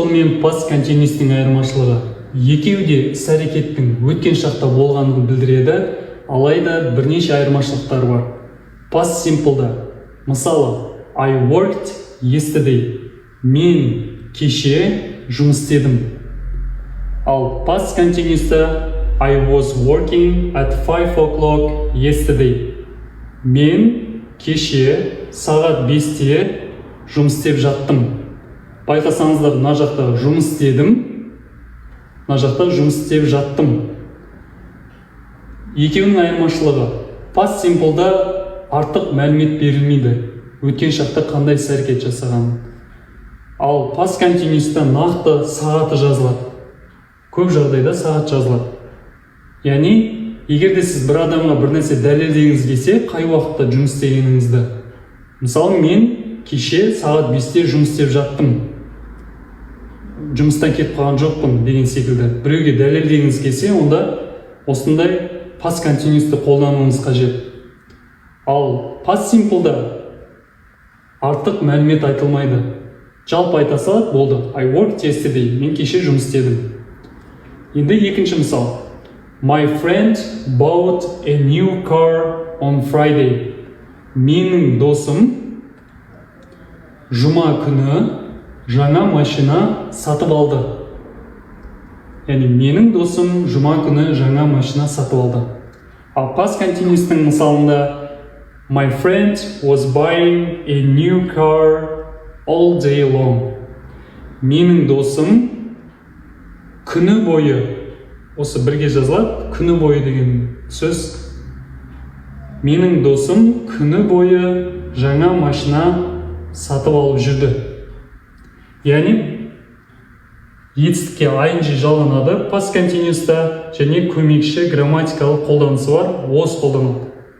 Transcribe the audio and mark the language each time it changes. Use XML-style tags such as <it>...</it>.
<kk>мен past continuous'тың айырмашылығы. Екеуі де іс-әрекеттің өткен шақта болғандығын білдіреді, алайда бірнеше айырмашылықтар бар.</kk> <en>Past simple'да, мысалы, I worked yesterday.</en> <kk>Мен кеше жұмыс істедім.</kk> <en>Ал past continuous'та I was working at 5 o'clock yesterday.</en> <kk>Мен кеше сағат 5-те жұмыс істеп жаттым. Байқасаңыздар, мына жақта жұмыс істедім, мына жақта жұмыс істеп жаттым. Екеуінің айырмашылығы. Past simple'да артық мәлімет берілмейді, өткен шақта қандай іс-әрекет жасаған. Ал past continuous'та нақты сағаты жазылады. Көп жағдайда сағат жазылады. Яғни, егерде сіз бір адамға бір нәрсе дәлелдегіңіз келсе, қай уақытта жұмыс істегеніңізді. Мысалы, мен кеше сағат 5-те жұмыс істеп жаттым. Жұмыстан кетіп қалған жоқпын деген секілді. Біреуге дәлелдегіңіз келсе, онда осындай past continuous'ты қолдануыңыз қажет. Ал past simple'да артық мәлімет айтылмайды. Жалпы айта салады, болды.</kk> <en>I worked yesterday.</en> <kk>Мен кеше жұмыс істедім. Енді екінші мысал.</kk> <en>My friend bought a new car on Friday.</en> <kk>Менің досым жұма күні жаңа машина сатып алды. Яғни, менің досым жұма күні жаңа машина сатып алды.</kk> <en>Ал past continuous'тың мысалында My friend was buying a new car all day long.</en> <kk>Менің досым күні бойы, осы бірге жазылады, күні бойы деген сөз. Менің досым күні бойы жаңа машина сатып алып жүрді. Яғни, етістікке ing жалғанады past continuous'та, және көмекші грамматикалық қолданысы бар, was қолданады.</kk>